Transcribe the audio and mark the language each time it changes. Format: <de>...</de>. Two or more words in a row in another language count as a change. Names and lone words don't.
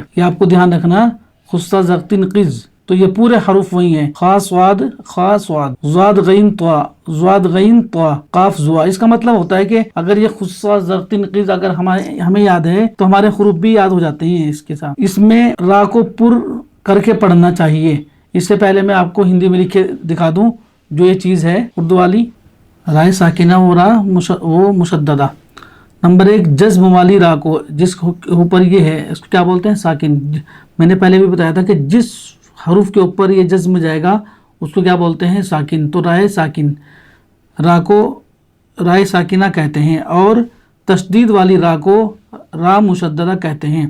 <ur>یہ آپ کو دھیان رکھنا، خصہ ضغطن قز۔ تو یہ پورے حروف وہی ہیں: خا صاد، خا صاد، ضاد غین طا، ضاد غین طا، قاف ظا۔ اس کا مطلب ہوتا ہے کہ اگر یہ خصہ ضغطن قز اگر ہمیں یاد ہے تو ہمارے حروف بھی یاد ہو جاتے ہیں اس کے ساتھ۔ اس میں را کو پر کر کے پڑھنا چاہیے۔ اس سے پہلے میں آپ کو ہندی میں لکھ کے دکھا دوں جو یہ چیز ہے اردو والی، رائے ساکنہ و را و مشددہ۔ نمبر 1، جزم والی را کو، جس اوپر یہ ہے، اس کو کیا بولتے ہیں؟ ساکن۔ میں نے پہلے بھی بتایا تھا کہ جس حروف کے اوپر یہ جزم جائے گا اس کو کیا بولتے ہیں؟ ساکن۔ تو رائے ساکن را کو رائے ساکنہ کہتے ہیں اور تشدید والی را کو را مشددہ کہتے ہیں۔</ur>